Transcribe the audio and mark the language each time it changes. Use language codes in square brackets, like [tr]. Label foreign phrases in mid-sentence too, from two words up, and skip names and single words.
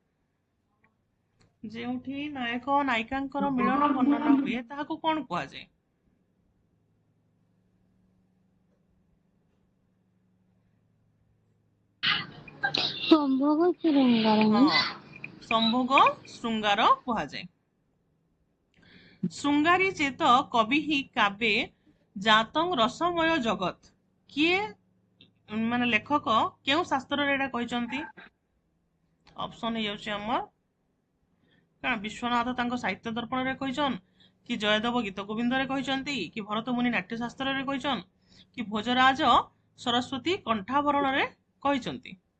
[or] ଯେଉଁଠି ନାୟକ ନାୟିକାଙ୍କର ମିଳନ ବର୍ଣ୍ଣନା ହୁଏ ତାହାକୁ କ'ଣ କୁହା ଯାଏ? ସମ୍ଭୋଗ ଶୃଙ୍ଗାର କୁହା ଯାଏ। [sa] श्रृंगारी चेत कवि ही काव्ये जातं रसमय जगत [or] କିଏ ମାନେ ଲେଖକ କେଉଁ ଶାସ୍ତ୍ର ରେ ଏଟା କହିଛନ୍ତି? ଅପସନ ହେଉଛି ଆମର କାନା ବିଶ୍ୱନାଥ ତାଙ୍କ ସାହିତ୍ୟ ଦର୍ପଣ ରେ କହିଛନ୍ତି କି ଜୟଦେବ ଗୀତ ଗୋବିନ୍ଦ ରେ କହିଛନ୍ତି କି ଭରତ ମୁନି ନାଟ୍ୟ ଶାସ୍ତ୍ର ରେ କହିଛନ୍ତି କି ଭୋଜରାଜ ସରସ୍ୱତୀ କଣ୍ଠାଭରଣ ରେ କହିଛନ୍ତି?